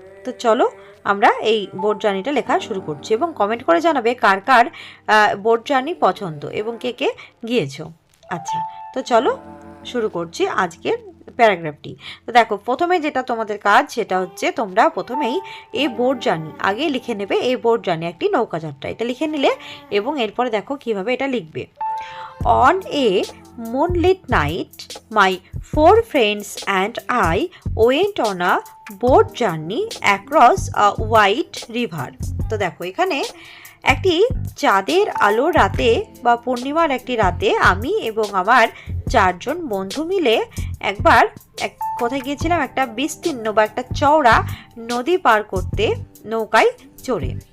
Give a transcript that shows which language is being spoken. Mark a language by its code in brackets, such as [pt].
[bn] তো চলো আমরা এই বোট জার্নিটা লেখা শুরু করছি, এবং কমেন্ট করে জানাবে কার কার বোট জার্নি পছন্দ এবং কে কে গিয়েছো। আচ্ছা, তো চলো শুরু করছি আজকের প্যারাগ্রাফটি। তো দেখো প্রথমে যেটা তোমাদের কাজ সেটা হচ্ছে তোমরা প্রথমেই এই বোট জার্নি আগে লিখে নেবে। এই বোট জার্নি একটি নৌকা যাত্রা, এটা লিখে নিলে, এবং এরপরে দেখো কিভাবে এটা লিখবে। [en] On a moonlit night, my 4 friends and I went on a boat journey across a white river. [bn] তো দেখো এখানে একটি চাঁদের আলো রাতে বা পূর্ণিমার একটি রাতে আমি এবং আমার 4 জন বন্ধু মিলে একবার কোথায় গিয়েছিলাম, একটা বিস্তীর্ণ বা একটা চওড়া নদী পার করতে নৌকায় চড়ে।